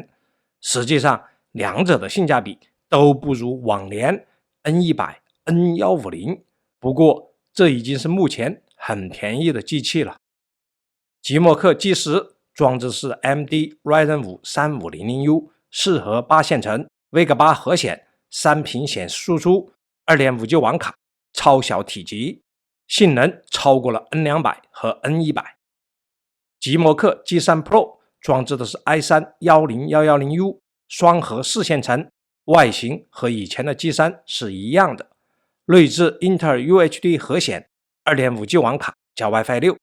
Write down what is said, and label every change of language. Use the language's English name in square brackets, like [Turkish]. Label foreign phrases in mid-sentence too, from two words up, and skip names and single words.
[Chinese] 實際上，兩者的性價比都不如往年 N100、N150， 不過這已經是目前很便宜的機器了。即墨刻 G10 裝置是 AMD Ryzen 5 3500U，適合8線程 Vega 8核顯，3屏顯示輸出 2.5G 網卡，超小體積，性能超過了 N200 和 N100。即墨刻 G3 Pro 裝置的是 i3 10110U， 雙核4線程，外形和以前的 G3 是一樣的，內置英特爾 UHD 核顯， 2.5G 網卡加 WiFi 6。